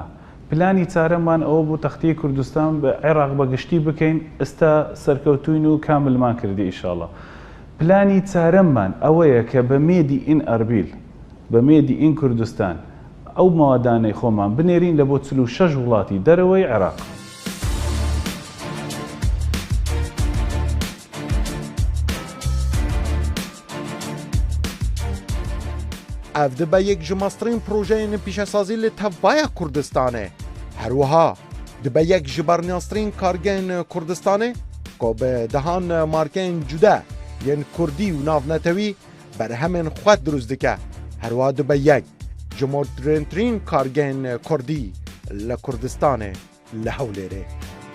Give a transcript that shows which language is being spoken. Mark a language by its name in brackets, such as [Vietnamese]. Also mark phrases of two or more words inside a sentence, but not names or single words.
[Central Kurdish] پلانی چارەمان ئەوە بوو تەختەی کوردستان بە عێراق بەگشتی بکەین ئێستا سەرکەوتوین و کاملمان کردی ئیشاڵڵا. پلانی چارەممان ئەوەیە کە بە [English] Made in Erbil [Central Kurdish] بە [English] Made in Kurdistan [Central Kurdish] ئەو ماوەدانەی خۆمان بنێرین لە بۆ 46 وڵاتی دەرەوەی عێراق. [Kurdish] ev dibe yek ji mastrên projeyên pîşesazî li tevbaya Kurdistanê herwiha dibe yek ji bernastrên kargehên Kurdistanê ku bi dehan markeyên cude yên Kurdî û navnetewî berhemên xwe drûst dike herwiha dibe yek ji moderntirîn kargehên Kurdî li Kurdistanê li Hewlêrê.